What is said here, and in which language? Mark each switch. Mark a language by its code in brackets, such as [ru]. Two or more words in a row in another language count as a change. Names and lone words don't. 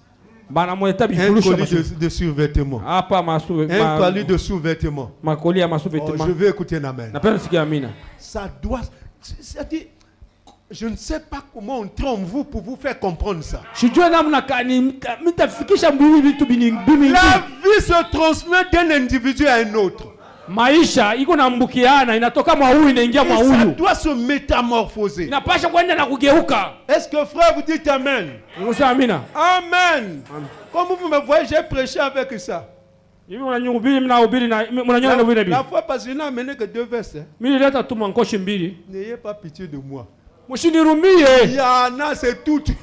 [fr] Un colis de sous-vêtements. Un colis de sous-vêtements. Oh, je vais écouter la main. Ça doit... C'est-à-dire, je ne sais pas comment on trompe vous pour vous faire comprendre ça. La vie se transmet d'un individu à un autre. [sw] Maisha iko nambukiana inatoka mwa huyu inaingia mwa huyu. [fr] Ça doit se métamorphoser. [sw] Inapasha kwenda na kugeuka. [fr] Est-ce que frère vous dites amen? [sw] Amina. [fr] Amen. Comme vous me voyez, j'ai prêché avec ça. La fois passée, je n'ai amené que 2 versets. N'ayez pas pitié de moi. Il y en a, c'est tout.